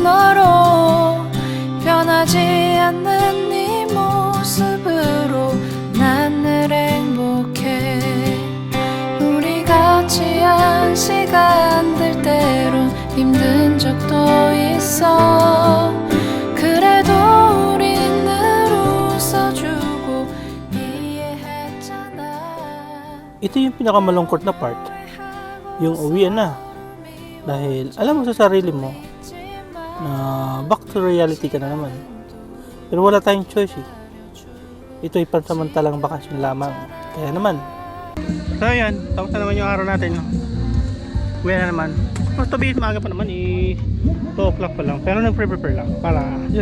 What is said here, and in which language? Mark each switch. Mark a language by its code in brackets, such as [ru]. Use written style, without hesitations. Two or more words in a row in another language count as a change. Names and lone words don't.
[ko] 너로 변하지 않는 네 모습으로 난 늘 행복해 우리 같이 한 시간들 때론 힘든 적도 있어 그래도 우린 늘 웃어주고 이해했잖아 [tl] Ito yung pinakamalungkot na part. Yung uwian na. Dahil alam mo sa sarili mo na [en] back to reality [tl] ka na naman. Pero wala tayong choice eh. Ito ay pansamantalang bakasyon lamang. Kaya naman. So yan, tapos na naman yung araw natin. Uwi na naman. Mas tabi, maaga pa naman eh. 2 o'clock pa lang. Pero nag-prepare lang. Para yun.